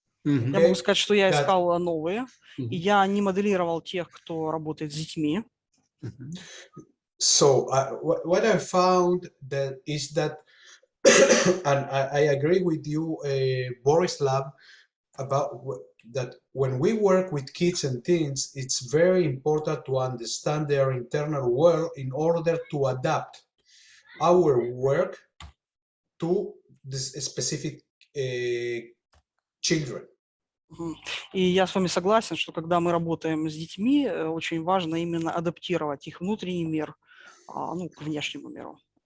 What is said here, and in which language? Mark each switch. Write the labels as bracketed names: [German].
[Russian] Я могу сказать, что я искал новые, и я не моделировал тех, кто работает с детьми. [English] So what I found is that, and I agree with you, Borislav, about that when we work with kids and teens, it's very important to understand their internal world in order to adapt our work to this specific children. [Russian] И я с вами согласен, что когда мы работаем с детьми, очень важно именно адаптировать их внутренний мир, к внешнему миру.